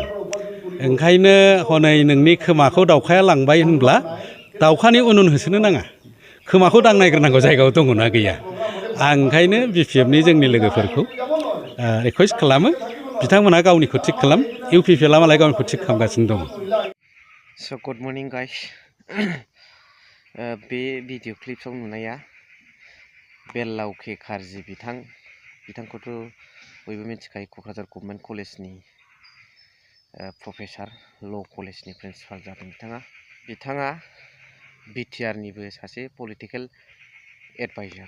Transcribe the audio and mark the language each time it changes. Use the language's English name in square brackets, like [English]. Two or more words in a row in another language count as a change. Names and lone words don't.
[Bodo] ओंखायनो हनै नोंनि खोमाखौ दाउखाया लांबाय होनब्ला दाउखानि उन होसोनो नाङा। खोमाखौ दांनायग्रोनांगौ जायगायाव दङना गैया। आं ओंखायनो बिपिएफनि जोंनि लोगोफोरखौ रिकुवेस्ट खालामो बिथांमोनहा गावनिखौ थिग खालाम। इउपिपिएलआ मालाय गावनिखौ थिग खालामगासिनो दङ। [English] So good morning guys. [Bodo] बे [English] video clipsao [Bodo] नुनाया बेललावखे खारजि बिथांखौथ' बयबो मिथिखायो। क'क्राझार गभर्नमेन्ट कलेजनि प्रफेसार, ल' कलेजनि प्रिन्सिपाल जादों बिथाङा बिटिआरनिबो सासे [English] political adviser.